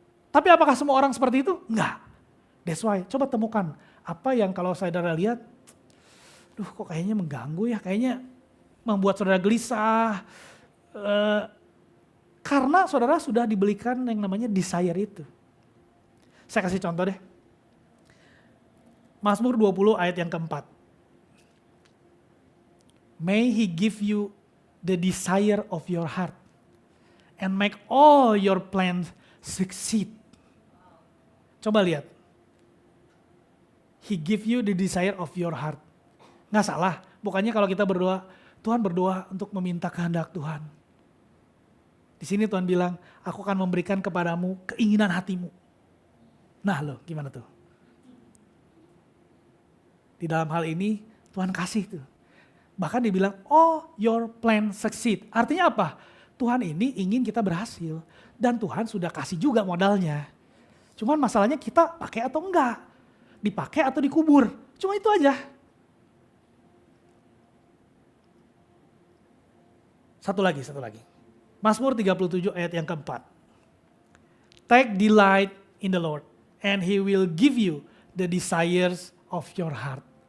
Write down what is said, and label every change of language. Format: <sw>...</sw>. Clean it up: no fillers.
<id>Tapi apakah semua orang seperti itu? Enggak.</id> <en>That's why,</en> <id>coba temukan apa yang kalau saudara lihat, duh kok kayaknya mengganggu ya, kayaknya membuat saudara gelisah. Karena saudara sudah dibelikan yang namanya desire itu. Saya kasih contoh deh. Mazmur 20 ayat yang keempat.</id> <en>May he give you the desire of your heart and make all your plans succeed. Coba lihat. He give you the desire of your heart.</en> <id>Nggak salah, bukannya kalau kita berdoa, Tuhan berdoa untuk meminta kehendak Tuhan. Di sini Tuhan bilang, aku akan memberikan kepadamu keinginan hatimu. Nah loh, gimana tuh? Di dalam hal ini Tuhan kasih tuh. Bahkan dibilang,</id> <en>oh your plan succeed.</en> <id>Artinya apa? Tuhan ini ingin kita berhasil. Dan Tuhan sudah kasih juga modalnya. Cuman masalahnya kita pakai atau enggak. Dipakai atau dikubur. Cuma itu aja. Satu lagi. Mazmur 37 ayat yang keempat.</id> <en>Take delight in the Lord and He will give you the desires of your heart.</en>